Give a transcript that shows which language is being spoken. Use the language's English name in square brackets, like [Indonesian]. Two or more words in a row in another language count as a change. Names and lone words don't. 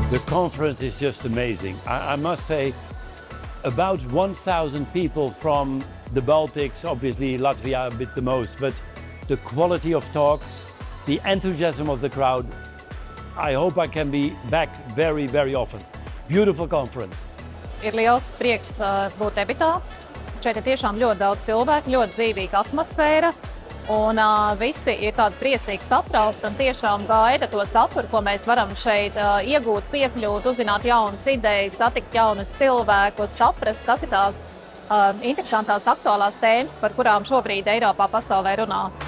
[English] conference is just amazing. I must say, about 1,000 people from the Baltics, obviously Latvia a bit the most, but the quality of talks, the enthusiasm of the crowd, I hope I can be back very, very often. Beautiful conference. [Latvian] Ir liels prieks būt ebitā. Šeit ir tiešām ļoti daudz cilvēku, ļoti dzīvīga atmosfēra. Un visi ir tādi priecīgi satraukti un tiešām gaida to saturu, ko mēs varam šeit iegūt, piekļūt, uzzināt jaunas idejas, satikt jaunus cilvēkus, saprast, kas ir tās interesantās aktuālās tēmas, par kurām šobrīd Eiropā, pasaulē runā.